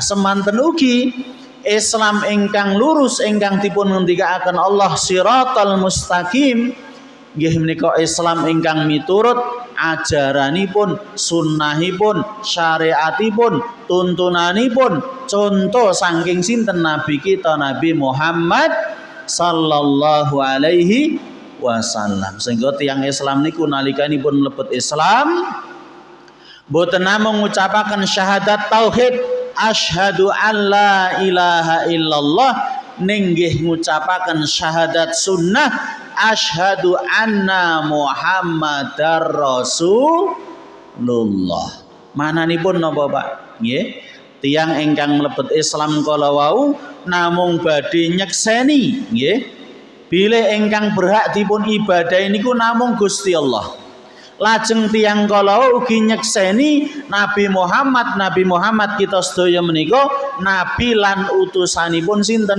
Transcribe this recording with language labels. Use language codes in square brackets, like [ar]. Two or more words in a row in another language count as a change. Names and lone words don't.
[jv] Semanten ugi Islam ingkang lurus ingkang dipun ngendikaken Allah [ar] الصراط المستقيم, [jv] nggih menika Islam ingkang miturut ajaranipun, sunnahipun, syariatipun, tuntunanipun, contoh saking sinten Nabi kita Nabi Muhammad [ar] صلى الله عليه وسلم. [jv] Sehingga tiyang Islam niku nalikanipun mlebet Islam boten namung ngucapaken syahadat tauhid [ar] أشهد أن لا إله إلا الله, [jv] ninggih ngucapaken syahadat sunnah [ar] أشهد أن محمدا رسول الله. [jv] Mananipun napa Pak? Nggih, tiyang ingkang mlebet Islam kala wau namung badhe nyekseni nggih bilih ingkang berhak dipun ibadahi niku namung Gusti Allah. Lajeng tiyang kala ugi nyekseni Nabi Muhammad kita sedaya menika nabi lan utusanipun sinten?